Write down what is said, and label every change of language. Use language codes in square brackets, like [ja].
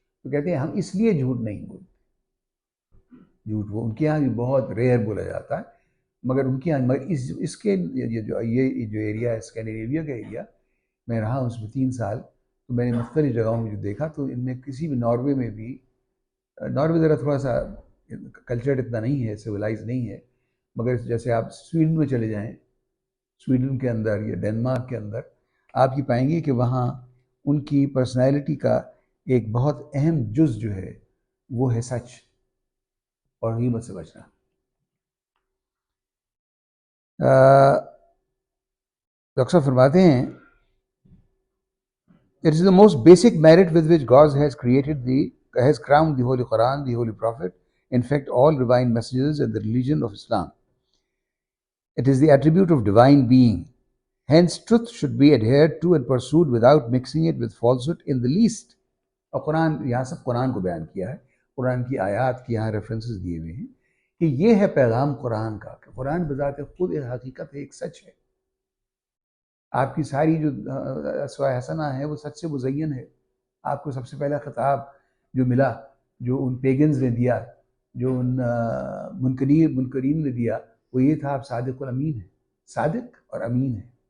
[ur] تو کہتے ہیں ہم اس لیے جھوٹ نہیں بولتے. جھوٹ وہ ان کے یہاں بھی بہت ریئر بولا جاتا ہے، مگر ان کے یہاں مگر اس کے یہ جو ایریا ہے اسکینڈینیویا کا ایریا، میں رہا ہوں اس میں 3 سال، تو میں نے مختلف جگہوں میں جو دیکھا تو ان میں کسی بھی ناروے میں بھی، ناروے ذرا تھوڑا سا کلچر اتنا نہیں ہے، سویلائز نہیں ہے، مگر جیسے آپ سویڈن میں چلے جائیں، سویڈن کے اندر یا ڈینمارک کے اندر آپ یہ پائیں گے کہ وہاں ان کی پرسنالٹی کا ایک بہت اہم جز جو ہے وہ ہے سچ اور غیبت سے بچنا. ڈاکٹر صاحب فرماتے ہیں [en] it is the most basic merit with which God has crowned the Holy Quran, the Holy Prophet, in fact all divine messages and the religion of Islam. It is the attribute of divine being. Hence truth should be adhered to and pursued without mixing it with falsehood in the least. [ur] اور قرآن یہاں سب قرآن کو بیان کیا ہے، قرآن کی آیات کی یہاں ریفرنسز دیے ہوئے ہیں کہ یہ ہے پیغام قرآن کا، کہ قرآن بذات خود ایک حقیقت ہے، ایک سچ ہے. آپ کی ساری جو اسماء حسنہ ہیں وہ سچ سے مزین ہے. آپ کو سب سے پہلا خطاب جو ملا، جو ان پیگنز نے دیا، جو ان منکرین نے دیا، وہ یہ تھا آپ صادق اور امین ہیں، صادق اور امین ہیں.